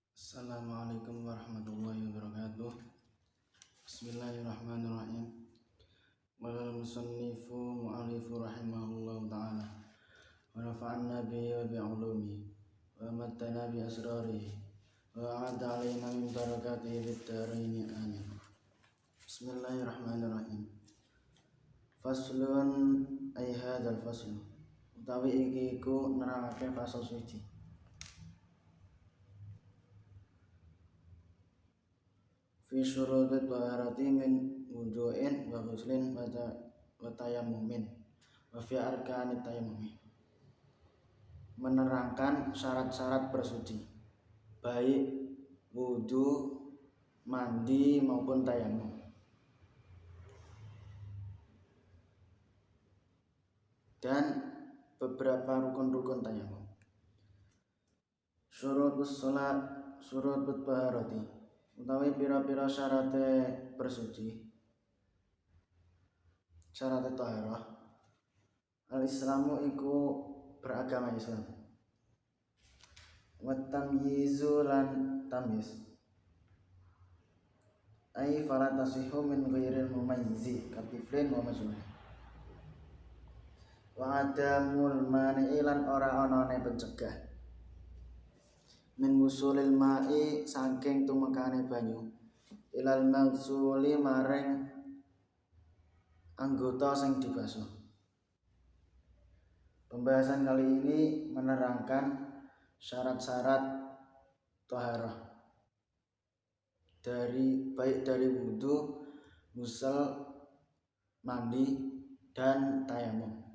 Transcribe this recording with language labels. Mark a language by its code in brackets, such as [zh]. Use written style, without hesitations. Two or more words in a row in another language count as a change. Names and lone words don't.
[ar] السلام عليكم ورحمة الله وبركاته. بسم الله الرحمن الرحيم. قال المصنف المؤلف رحمه الله تعالى ونفعنا به وبعلومه وأماتنا بأسراره وأعاد علينا من بركاته في الدارين آمين. Bismillahirrahmanirrahim. فصل أي هذا الفصل. [jv] Utawi iki iku nerangake fasal suci. [ar] في شروط الطهارة من وضوء وغسل وتيمم وفي أركان التيمم. [id] Menerangkan syarat-syarat bersuci baik wudu, mandi maupun tayamum. Dan beberapa rukun-rukun tayamum. [ar] شروط الصلاة، شروط الطهارة. [jv] Utawi pira-pira syarate bersuci, syarate taharah. Al-Islamu iku beragama Islam. [ar] والتمييز [jv] lan tamyiz. [ar] أي فلا تصح من غير المميز كطفل ومجنون. وعدم المانع [jv] lan ora anane pencegah. [ar] من وصول الماء [jv] saking tumekane banyu [ar] إلى المغسول [jv] maring anggota sing dibasuh. [id] Pembahasan kali ini menerangkan syarat-syarat taharah baik dari wudu, ghusl, mandi dan tayamum.